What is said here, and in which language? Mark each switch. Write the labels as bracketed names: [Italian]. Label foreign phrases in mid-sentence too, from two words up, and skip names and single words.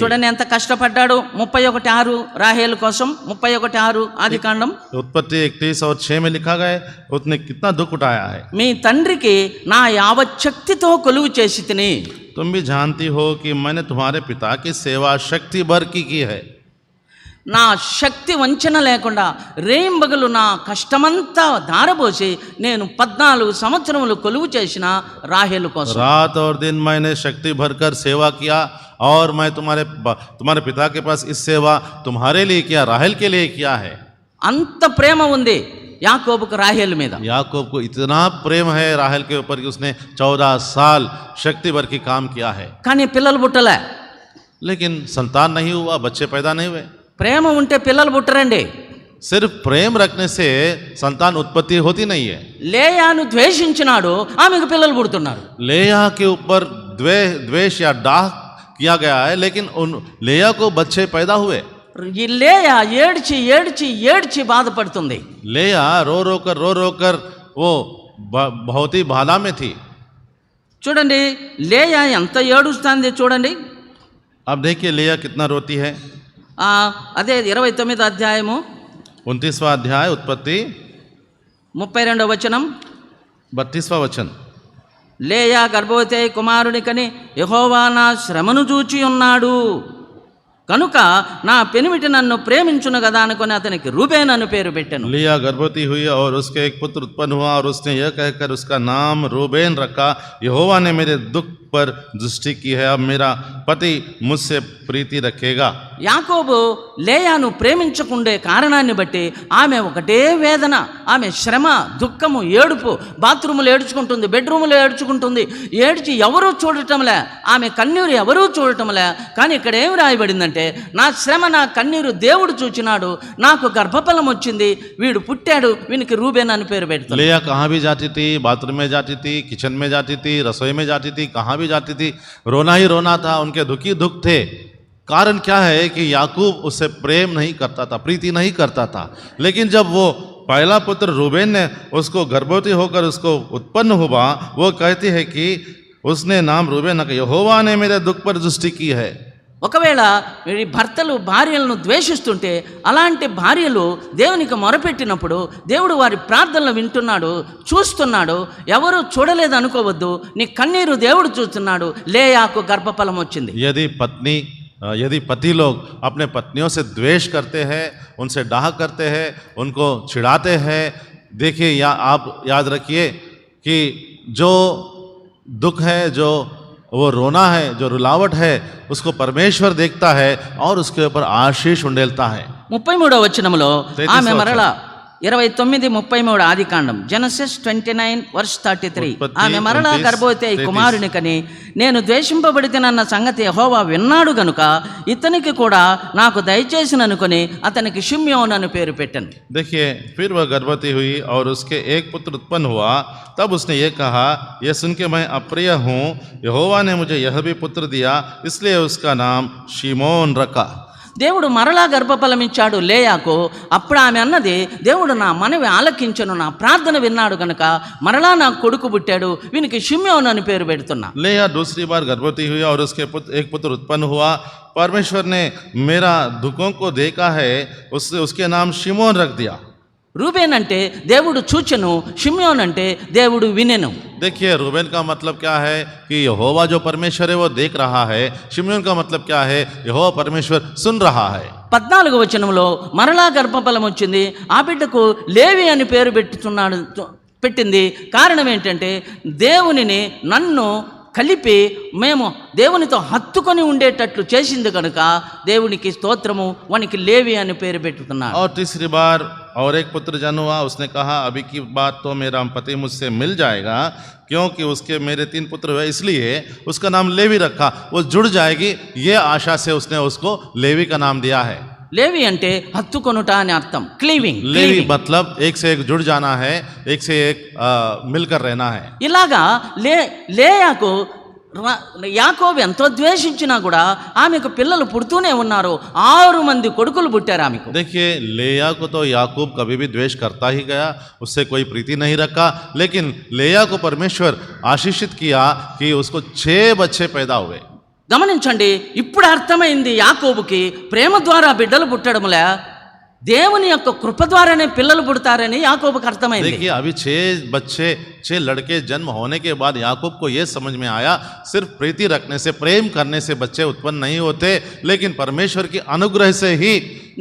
[Telugu] చూడండి ఎంత కష్టపడ్డాడు. 31:6 రాహేల్ కోసం. 31:6 ఆది కాండం. [Hindi] उत्पत्ति 31 और 6 में लिखा गया, उसने कितना दुख उठाया है. [Telugu] మీ తండ్రికి నా యావచ్చక్తితో కొలువు చేసి తిని. [Hindi] तुम भी जानती हो कि मैंने तुम्हारे पिता की सेवा शक्ति भर की है. [Telugu] నా శక్తి వంచన లేకుండా రేయింబగలు నా కష్టమంతా ధారపోసి నేను 14 సంవత్సరములు కొలువు చేసిన రాహేలు కోసం. [Hindi] रात और दिन मैंने शक्ति भरकर सेवा किया और मैं तुम्हारे पिता के पास इस सेवा तुम्हारे लिए किया, राहेल के लिए किया है. [Telugu] అంత ప్రేమ ఉంది యాకోబుకు రాహేలు మీద. [Hindi] याकूब को इतना प्रेम है राहेल के ऊपर कि उसने 14 साल शक्ति भर की काम किया है, [Telugu] కానీ పిల్లలు పుట్టలే. [Hindi] लेकिन संतान नहीं हुआ, बच्चे पैदा नहीं हुए. [Telugu] ప్రేమ ఉంటే పిల్లలు పుట్టరండి. [Hindi] सिर्फ प्रेम रखने से संतान उत्पत्ति होती नहीं है. [Telugu] లేయాను ద్వేషించినాడు, ఆమెకు పిల్లలు పుడుతున్నారు. [Hindi] लेया के ऊपर द्वेष या डाह किया गया है, लेकिन उन लेया को बच्चे पैदा हुए. [Telugu] ఈ లేయా ఏడ్చి ఏడ్చి ఏడ్చి బాధపడుతుంది. [Hindi] लेया रो रो कर वो बहुत ही भाला में थी. [Telugu] చూడండి లేయా ఎంత ఏడుస్తుంది చూడండి. [Hindi] अब देखिए लेया कितना रोती है. [Telugu] అదే 29వ అధ్యాయము [Hindi] 29वां अध्याय उत्पत्ति [Telugu] 32వ వచనం. [Hindi] 32वां वचन. [Telugu] లేయా గర్భవతి అయి కుమారుని కని యెహోవా నా శ్రమను చూచి ఉన్నాడు కనుక నా పెనిమిటి నన్ను ప్రేమించును కదా అనుకొని అతనికి రూబేన్ అని పేరు పెట్టాను. [Hindi] लिया गर्भवती हुई और उसके एक पुत्र उत्पन्न हुआ और उसने यह कहकर उसका नाम रूबेन रखा, यहोवा ने मेरे दुख पर दृष्टि की है, अब मेरा पति मुझसे प्रीति रखेगा. [Telugu] యాకోబు లేయాను ప్రేమించకుండే కారణాన్ని బట్టి ఆమె ఒకటే వేదన, ఆమె శ్రమ, దుఃఖము, ఏడుపు. బాత్రూములు ఏడ్చుకుంటుంది, బెడ్రూములు ఏడ్చుకుంటుంది, ఏడ్చి ఎవరూ చూడటంలే, ఆమె కన్నీరు ఎవరూ చూడటంలే. కానీ ఇక్కడ ఏం రాయబడిందంటే నా శ్రమ నా కన్నీరు దేవుడు చూచినాడు, నాకు గర్భఫలం వచ్చింది, వీడు పుట్టాడు, వీనికి రూబేన్ అని పేరు పెడతాడు. [Hindi] लिया कहाँ भी जाती थी, बाथरूम में जाती थी, किचन में जाती थी, रसोई में जाती थी, कहाँ भी जाती थी, रोना ही रोना था. उनके दुख ही दुख थे. कारण क्या है कि याकूब उससे प्रेम नहीं करता था, प्रीति नहीं करता था. लेकिन जब वो पहला पुत्र रूबेन ने उसको गर्भवती होकर उसको उत्पन्न हुआ, वो कहती है कि उसने नाम रूबेन रखा, यहोवा ने मेरे दुख पर दृष्टि की है. [Telugu] ఒకవేళ ఈ భర్తలు భార్యలను ద్వేషిస్తుంటే అలాంటి భార్యలు దేవునికి మొరపెట్టినప్పుడు దేవుడు వారి ప్రార్థనలు వింటున్నాడు, చూస్తున్నాడు. ఎవరు చూడలేదు అనుకోవద్దు, నీ కన్నీరు దేవుడు చూస్తున్నాడు. లేయాకు గర్భఫలం వచ్చింది. [Hindi] यदि पति लोग अपने पत्नियों से द्वेष करते हैं, उनसे डाह करते हैं, उनको चिढ़ाते हैं, देखिए आप याद रखिए कि जो दुख है, जो वो रोना है, जो रुलावट है, उसको परमेश्वर देखता है और उसके ऊपर आशीष उंडेलता है. [Telugu] 33వ వచనములో ఆమె మరలా 29:33 ఆదికాండం జెనసిస్ 29:33 ఆమె మరలా గర్భవతి అయి కుమారుని కని నేను ద్వేషింపబడితేనన్న సంగతి యెహోవా విన్నాడు గనుక ఇతనికి కూడా నాకు దయచేసిననుకొని అతనికి షిమ్యోన్ అని పేరు పెట్టాను. [Hindi] देखिए फिर वह गर्भवती हुई और उसके एक पुत्र उत्पन्न हुआ, तब उसने ये कहा, यह सुन के मैं अप्रिय हूँ, यहोवा ने मुझे यह भी पुत्र दिया, इसलिए उसका नाम शिमोन रखा. [Telugu] దేవుడు మరలా గర్భఫలం ఇచ్చాడు లేయాకు. అప్పుడు ఆమె అన్నది, దేవుడు నా మనవి ఆలకించను, నా ప్రార్థన విన్నాడు గనుక మరలా నాకు కొడుకు పుట్టాడు, వీనికి షిమ్యోన్ అని పేరు పెడుతున్నా. [Hindi] लेया दूसरी बार गर्भवती हुई और उसके एक पुत्र उत्पन्न हुआ. परमेश्वर ने मेरा दुखों को देखा है, उसके नाम शिमोन रख दिया. [Telugu] రూబేన్ అంటే దేవుడు చూచెను, షిమ్యోన్ అంటే దేవుడు వినెను. [Hindi] देखिए रूबेन का मतलब क्या है कि यहोवा जो परमेश्वर है वो देख रहा है. शिमयोन का मतलब क्या है, यहोवा परमेश्वर सुन रहा है. [Telugu] 14వ వచనంలో మరలా గర్భఫలం వచ్చింది, ఆ బిడ్డకు లేవి అని పేరు పెట్టింది. కారణం ఏంటంటే దేవునిని నన్ను కలిపి మేము దేవునితో హత్తుకొని ఉండేటట్లు చేసింది కనుక దేవునికి స్తోత్రము, వానికి లేవి అని పేరు పెట్టుతున్నాడు. [Hindi] और तीसरी बार और एक पुत्र जन्म हुआ. उसने कहा अभी की बात तो मेरा पति मुझसे मिल जाएगा, क्योंकि उसके मेरे 3 पुत्र हुए, इसलिए उसका नाम लेवी रखा, वो जुड़ जाएगी, ये आशा से उसने उसको लेवी का नाम दिया है. [Telugu] లేవి అంటే హత్తుకొనుట అని అర్థం, క్లీవింగ్. [Hindi] लेवी मतलब एक से एक जुड़ जाना है, एक से एक मिलकर रहना है. [Telugu] ఇలాగా లేయాకు యాకోబు ఎంతో ద్వేషించినా కూడా ఆమెకు పిల్లలు పుడుతూనే ఉన్నారు. 6 మంది కొడుకులు పుట్టారు ఆమెకు. [Hindi] देखिए लेया को तो याकूब कभी भी द्वेष करता ही गया, उससे कोई प्रीति नहीं रखा, लेकिन लेया को परमेश्वर आशीषित किया कि उसको 6 बच्चे पैदा हुए. [Telugu] గమనించండి, ఇప్పుడు అర్థమైంది యాకోబుకి ప్రేమ ద్వారా బిడ్డలు పుట్టడంలే దేవుని యొక్క కృప ద్వారానే పిల్లలు పుడతారని యాకోబుకి అర్థమైంది. [Hindi] देखिए अभी 6 लड़के जन्म होने के बाद याकूब को यह समझ में आया, सिर्फ प्रीति रखने से, प्रेम करने से बच्चे उत्पन्न नहीं होते, लेकिन परमेश्वर की अनुग्रह से ही